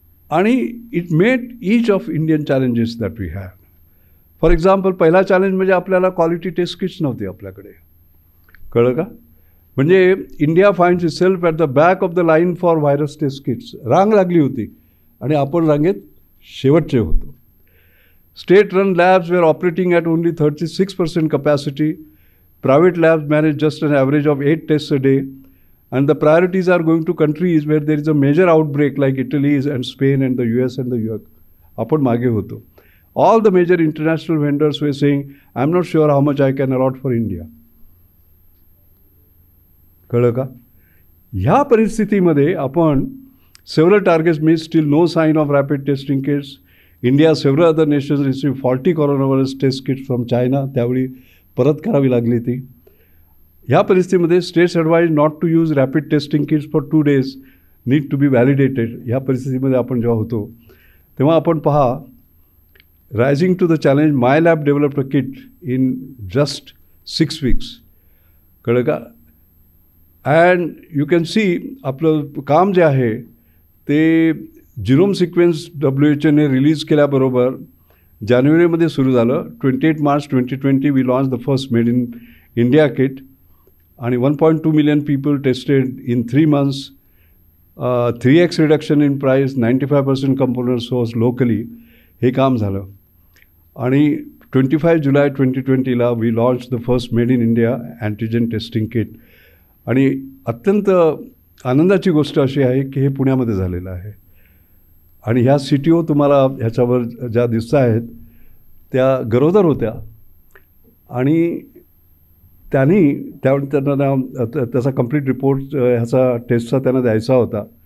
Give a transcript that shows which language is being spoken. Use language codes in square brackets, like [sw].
[en] आणि it made each of Indian challenges that we have. For example [mr] पहिला challenge म्हणजे आपल्याला क्वालिटी टेस्ट किट्स नव्हते आपल्याकडे. कळलं का? [en] म्हणजे India finds itself at the back of the line for virus test kits. [mr] रांग लागली होती आणि आपण रांगेत शेवटचे होतो. [en] State run labs were operating at only 36% capacity. Private labs manage just an average of 8 test a day. And the priorities are going to countries where there is a major outbreak like Italy and Spain and the US and the UK. [mr] आपण मागे होतो. [en] All the major international vendors were saying, I'm not sure how much I can allot for India. [mr] कळलं का? ह्या परिस्थितीमध्ये आपण [en] several targets missed, still no sign of rapid testing kits. India, several other nations received faulty coronavirus test kits from China. [mr] त्यावेळी परत करावी लागली ती. ह्या परिस्थितीमध्ये [en] States advise not to use rapid testing kits for 2 days, need to be validated. [mr] ह्या परिस्थितीमध्ये आपण जेव्हा होतो तेव्हा आपण पहा, [en] Rising to the challenge, my lab developed a kit in just 6 weeks. [mr] कळलं का? [en] and you can see [mr] आपलं काम जे आहे ते जिनोम सिक्वेन्स WHO ने रिलीज केल्याबरोबर जानेवारीमध्ये सुरू झालं. [en] 28 March 2020 we launch the first made in India kit. आणि 1.2 million people tested in 3 months. 3x reduction in price, 95% component sourced locally. [mr] हे काम झालं. [en] आणि 25 July 2020ला we launch the first made in India antigen testing kit. [mr] आणि अत्यंत आनंदाची गोष्ट अशी आहे की हे पुण्यामध्ये झालेलं आहे. आणि ह्या CTO तुम्हाला ह्याच्यावर ज्या दिसत आहेत त्या गरोदर होत्या आणि त्यांना त्याचा कंप्लीट रिपोर्ट ह्याचा टेस्टचा त्यांना द्यायचा होता.